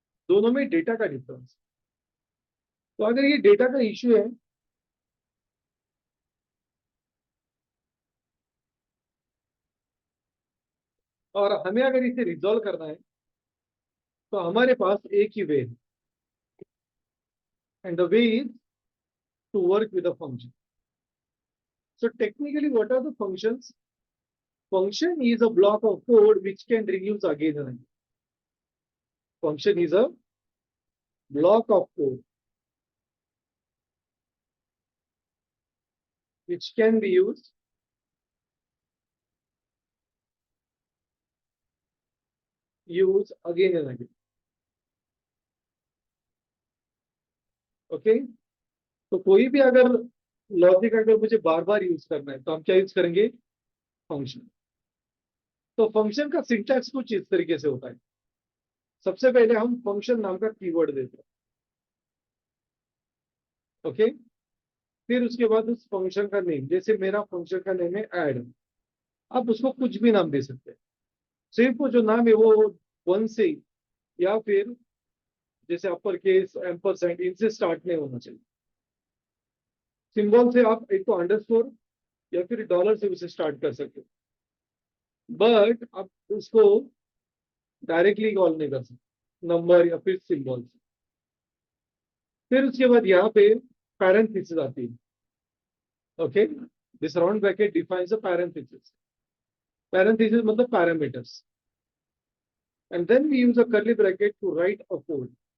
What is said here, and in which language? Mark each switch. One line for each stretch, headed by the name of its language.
Hindi: दोनों में डेटा का डिफरेंस. तो अगर ये डेटा का इश्यू है और हमें अगर इसे रिजॉल्व करना है तो हमारे पास एक ही वे है,
English: And the way is to work with a function. So technically, what are the functions? Function is a block of code which can reuse again and again. Function is a block of code which can be used again and again.
Hindi: Okay, तो कोई भी अगर logic अगर मुझे बार बार use करना है तो हम क्या यूज करेंगे? फंक्शन। तो फंक्शन का सिंटैक्स कुछ इस तरीके से होता है। सबसे पहले हम फंक्शन नाम का कीवर्ड देते हैं। ओके, फिर उसके बाद उस फंक्शन का नेम, जैसे मेरा फंक्शन का नेम है ऐड, आप उसको कुछ भी नाम दे सकते हैं। सिर्फ वो जो नाम है वो वन से या फिर जैसे अपर केस एम्परसेंड इनसे स्टार्ट नहीं होना चाहिए। सिंबल से आप एक तो अंडरस्कोर या फिर डॉलर से उसे स्टार्ट कर सकते हो, बट आप उसको डायरेक्टली कॉल नहीं कर सकते नंबर या फिर सिंबल से। फिर उसके बाद यहाँ पे पैरेंथेसिस आती है।
English: Okay, this round bracket defines a parenthesis.
Hindi: Parenthesis मतलब parameters,
English: and then we use a curly bracket to write a code.